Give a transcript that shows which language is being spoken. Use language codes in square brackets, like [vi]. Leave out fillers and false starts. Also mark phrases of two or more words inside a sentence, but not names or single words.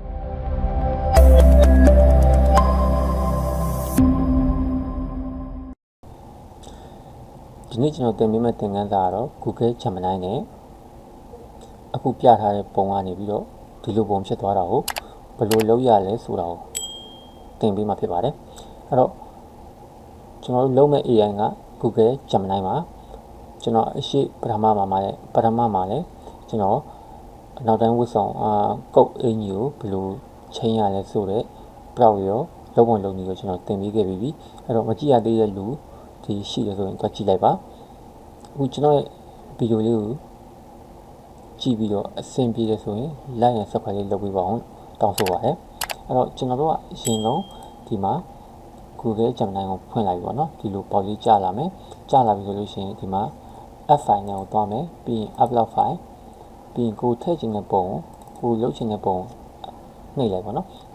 [my] ဒီနေ့ကျွန်တော်သင်ပေးမယ့်သင်ခန်းစာကတော့ Google Gemini နဲ့အခုပြထားတဲ့ပုံကနေပြီးတော့ဒီလိုပုံဖြစ်သွားတာကိုဘယ်လိုလုပ်ရလဲဆိုတာကိုသင်ပေးမှာဖြစ်ပါတယ်အဲ့တော့ကျွန်တော်တို့လုပ်မဲ့ AI က Google Gemini မှာကျွန်တော်အရှိပထမမှာလည်းကျွန်တော်နောက်တိုင်းဝတ်ဆောင်ကုတ် အင်ကြီးကိုဘယ်လိုချိန်ရလဲဆိုတော့ပြောက်ရောလုံးဝလုံးကြီးကိုကျွန်တော်သင်ပေးခဲ့ပြီးပြီအဲ့တော့မကြည့်ရသေးတဲ့လူဒီရှိတယ်ဆိုရင်တော့ကြည့်လိုက်ပါအခုကျွန်တော်ရဲ့ဗီဒီယိုလေးကိုကြည့်ပြီးတော့အဆင်ပြေတယ် ဆိုရင် [en] like and subscribe [my] လေးလုပ်ပေးပါအောင်တောင်းဆိုပါရစေအဲ့တော့ကျွန်တော်တို့ကအရင်ဆုံးဒီမှာ Google Gemini ကိုဖွင့်လိုက်ပြီပေါ့နော်ဒီလိုပေါ်လေးကြာလာမယ်ကြာလာပြီဆို လို့ရှိရင်ဒီမှာ [en] App file [my] နဲ့ကိုသွားမယ်ပြီးရင် [en] upload file [my] ပြီးရင်ကိုထည့်ချင်တဲ့ပုံကိုလုပ်ချင်တဲ့ပုံနှိပ်လိုက်ပေါ့နော်နှိ